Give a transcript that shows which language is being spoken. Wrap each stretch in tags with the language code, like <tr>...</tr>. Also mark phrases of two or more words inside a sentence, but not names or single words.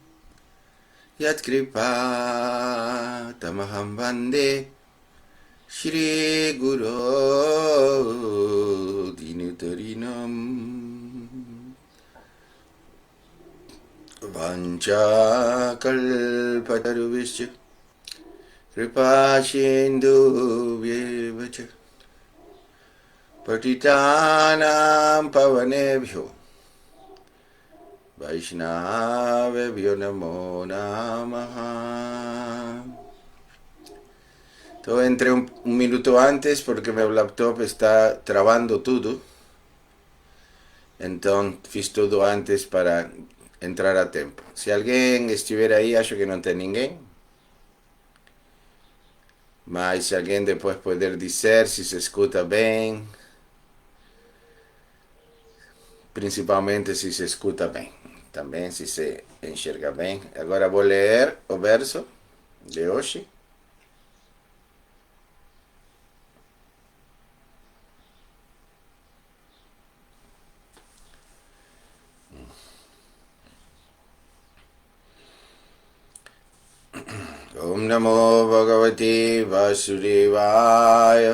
<sa>Yatkripa Tamaham Bande Shri Guru Dinutarinam Vancha Kalpataruvishya Kripa Shindu Vyevacha Patitanam Pavanebhyo Vaishnavebhyo Namo Namaha.</sa> <es>Entonces entré un minuto antes porque mi laptop está trabando todo.</es> <pt>Entonces fiz tudo antes para entrar a tempo. Se alguém estiver aí, acho que não tem ninguém. Mas se alguém depois puder dizer se se escuta bem. Principalmente se se escuta bem. Também se se enxerga bem. Agora vou ler o verso de hoje.</pt> <sa>Om Namo Bhagavate Vasudevaya.</sa>